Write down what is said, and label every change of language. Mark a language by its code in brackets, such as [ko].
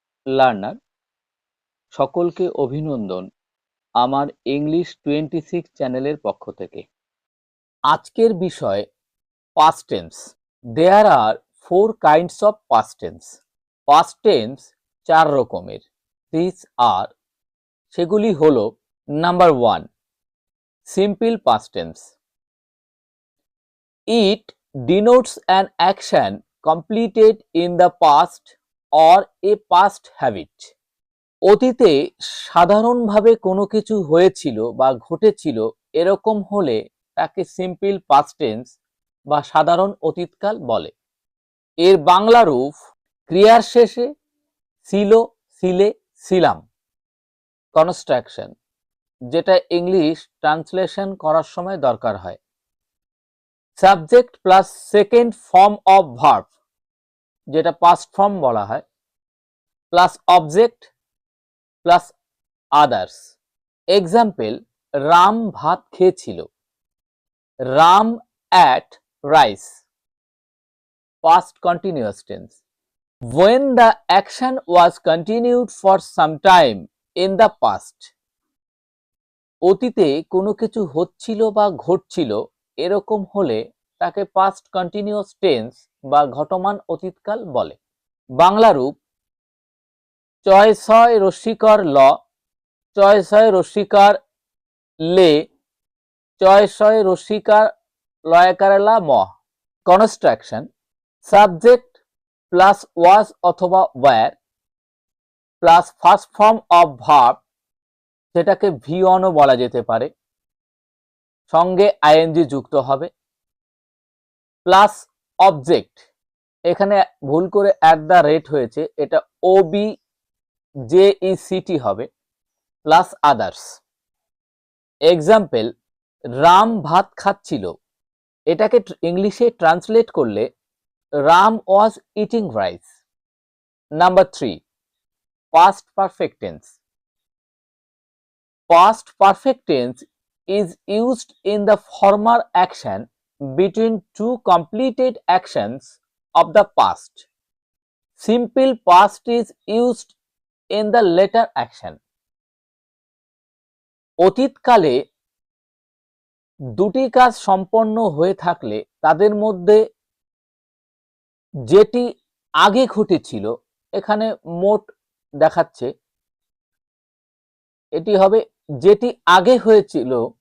[bn] Learner, সকলকে অভিনন্দন আমার ইংলিশ 26 চ্যানেলের পক্ষ থেকে। আজকের বিষয় past tense. [en] There are 4 kinds of past tense. [bn] Past tense 4 রকমের। [en] These are, [bn] সেগুলি হলো: [en] Number 1, simple past tense. It denotes an action completed in the past or a past habit. [bn] অতীতে সাধারণভাবে কোনো কিছু হয়েছিল বা ঘটেছিল এরকম হলে তাকে সিম্পল পাস্ট টেন্স বা সাধারণ অতীতকাল বলে। এর বাংলা রূপ ক্রিয়ার শেষে ছিল, ছিলে, ছিলাম। কনস্ট্রাকশন, যেটা ইংলিশ ট্রান্সলেশন করার সময় দরকার হয়। [en] subject plus second form of verb, [bn] যেটা পাস্ট ফর্ম বলা হয়, [en] Plus object plus others. [bn] Example: Ram ভাত খেয়েছিল। [en] Ram ate rice. Past continuous tense. When the action was continued for some time in the past. [bn] অতীতে কোনো কিছু হচ্ছিল বা ঘটছিল এরকম হলে তাকে পাস্ট কন্টিনিউয়াস টেন্স বা ঘটমান অতীতকাল বলে। বাংলা রূপ চয় ছয় রস্যিকর ল, চয় ছয় রস্যিকার লে, চয় ছয় রস্যিকার লয়কারেলা ম। কনস্ট্রাকশন, [en] subject plus was অথবা were plus first form of verb, [bn] যেটাকে ভি অনও বলা যেতে পারে, সঙ্গে আইএনজি যুক্ত হবে, প্লাস অবজেক্ট, এখানে ভুল করে অ্যাট দ্য রেট হয়েছে, এটা ওবি জেইসিটি হবে, প্লাস আদার্স। এক্সাম্পল: রাম ভাত খাচ্ছিল। এটাকে ইংলিশে ট্রান্সলেট করলে [en] Ram was eating rice. Number 3, past perfect tense. Past perfect tense is used in the former action between two completed actions of the past. Simple past is used in the later action. [bn] অতীতকালে দুটি কাজ সম্পন্ন হয়ে থাকলে তাদের মধ্যে যেটি আগে ঘটেছিল, এখানে মোট দেখাচ্ছে, এটি হবে যেটি আগে হয়েছিল।